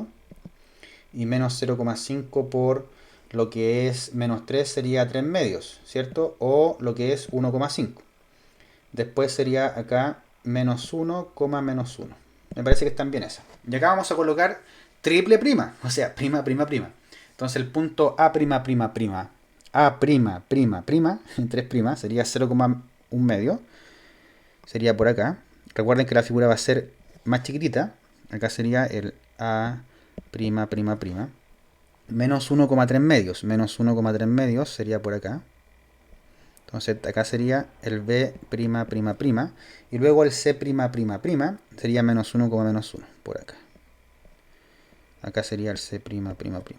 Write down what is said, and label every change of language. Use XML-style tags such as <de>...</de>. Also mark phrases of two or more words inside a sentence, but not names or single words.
<es>Y menos 0,5 por lo que es menos 3 sería 3 medios, ¿cierto? O lo que es 1,5. Después sería acá menos 1, menos 1. Me parece que están bien esas. Y acá vamos a colocar triple prima, o sea, prima, prima, prima. Entonces el punto A', prima, prima, prima, A', prima, prima, prima, en 3 primas, sería 0,1 medio. Sería por acá. Recuerden que la figura va a ser más chiquitita. Acá sería el A', prima, prima, prima. Menos 1,3 medios. Menos 1,3 medios sería por acá. Entonces acá sería el B', prima, prima, prima. Y luego el C', prima, prima, prima. Sería menos 1,-1 por acá. Acá sería el C', prima, prima, prima.</es>